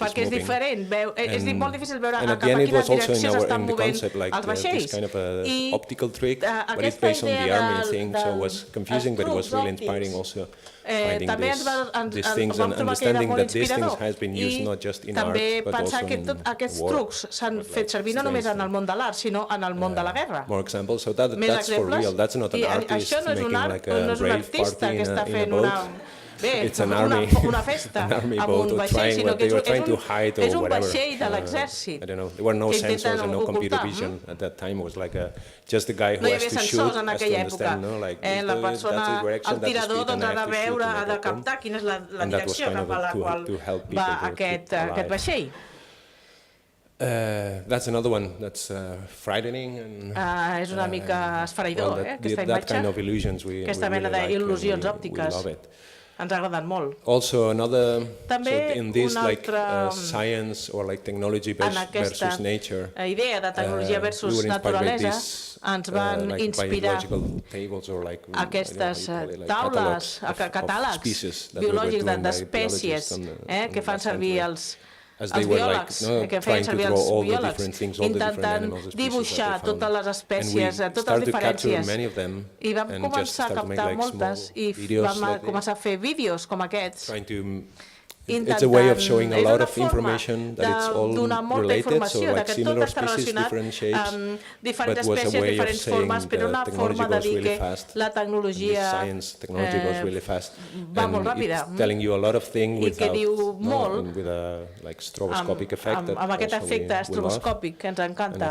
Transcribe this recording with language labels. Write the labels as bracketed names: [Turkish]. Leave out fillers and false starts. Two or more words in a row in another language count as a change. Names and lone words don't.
[Catalan] perquè és [English] moving. [Catalan] diferent, és molt difícil veure [English] And [Catalan] cap [English] at the [Catalan] a [English] end it [Catalan] quina [English] was also [Catalan] direcció s'estan [English] in the [Catalan] movent [English] concept like [Catalan] els [English] this [Catalan] vaixells. [English] kind of a [Catalan] I [English] optical trick, but it's [Catalan] aquesta [English] based on the [Catalan] idea [English] army thing, so it was confusing, but it was really inspiring also. Finding [Catalan] també [English] these things and understanding that these things has been used not just in art, [Catalan] també [English] but also [Catalan] pensar que [English] in [Catalan] tots aquests [English] war. [Catalan] trucs s'han fet servir no només en el món de l'art, sinó en el món de la guerra. [English] More examples, so that's [Catalan] Més [English] for [Catalan] exemples. [English] real, that's not an [Catalan] I [English] artist [Catalan] això no és un [English] making art, like a [Catalan] no és un [English] rave [Catalan] artista [English] party [Catalan] que està [English] in a [Catalan] fent [English] boat. [Catalan] Bé, [English] It's an army, [Catalan] una festa [English] an army [Catalan] amb [English] boat [Catalan] un [English] or [Catalan] vaixell, [English] trying [Catalan] sinó [English] what [Catalan] que [English] they were trying to hide or [Catalan] és un [English] whatever. [Catalan] vaixell de l'exèrcit. [English] I don't know. There were no [Catalan] que [English] sensors [Catalan] intenten [English] and no computer [Catalan] ocultar. [English] vision at that time. It was like just the guy who [Catalan] No hi [English] has [Catalan] havia [English] to shoot [Catalan] sensors en [English] has to [Catalan] aquella època. [English] understand, no? Like [Catalan] La persona, [English] that's the direction, [Catalan] el [English] that's the [Catalan] tirador, [English] speed, and [Catalan] doncs [English] I [Catalan] ha de [English] have to shoot [Catalan] veure, [English] to [Catalan] ha [English] make [Catalan] de [English] it come. [Catalan] captar quina és la [English] And that was [Catalan] direcció [English] kind of [Catalan] cap a la qual [English] to help people [Catalan] va [English] to [Catalan] aquest [English] keep alive. [Catalan] vaixell. [English] That's another one that's frightening and [Catalan] És una mica esfereïdor, aquesta [English] that [Catalan] imatge. [English] kind of illusions we [Catalan] Aquesta [English] really [Catalan] mena [English] like and [Catalan] d'il·lusions [English] we [Catalan] òptiques. [English] love it. [Catalan] Ens ha agradat molt. [English] Also another, [Catalan] També [English] in this like [Catalan] altra, [English] science or like technology [Catalan] en aquesta [English] versus nature, [Catalan] idea de tecnologia [English] we [Catalan] versus [English] were inspired by [Catalan] naturalesa, [English] this, [Catalan] ens van [English] like [Catalan] inspirar [English] biological tables or like, [Catalan] aquestes [English] I don't know how you call it, like [Catalan] taules, catàlegs [English] species that we were [Catalan] biològics [English] doing by [Catalan] d'espècies [English] biologists [Catalan] que fan servir els [English] as they were like [Catalan] que feien [English] trying to [Catalan] servir [English] draw [Catalan] els [English] all the [Catalan] biòlegs, [English] different things, all the different [Catalan] intentant [English] animals, the species [Catalan] dibuixar [English] that they [Catalan] totes les [English] found. [Catalan] espècies, [English] And we [Catalan] totes les [English] started to capture [Catalan] diferències. [English] many of them [Catalan] I vam [English] and just [Catalan] començar a [English] start to make [Catalan] captar [English] like [Catalan] moltes [English] small [Catalan] i [English] videos [Catalan] vam [English] like [Catalan] començar a fer vídeos com aquests. [English] trying to it's a way of showing a lot of information that it's all related, so like similar species, different shapes, [Catalan] diferents [English] but was a [Catalan] espècies, [English] way of [Catalan] diferents [English] saying [Catalan] formes, però una [English] the [Catalan] forma [English] technology [Catalan] de [English] goes [Catalan] dir [English] really [Catalan] que [English] fast. [Catalan] la tecnologia [English] Technology goes really fast, [Catalan] va molt [English] and [Catalan] ràpida, [English] it's telling you a lot of things [Catalan] i que diu molt [English] with a like stroboscopic effect that [Catalan] amb aquest [English] also [Catalan] efecte [English] we love, [Catalan] estroboscòpic que ens [English] and I [Catalan] encanta.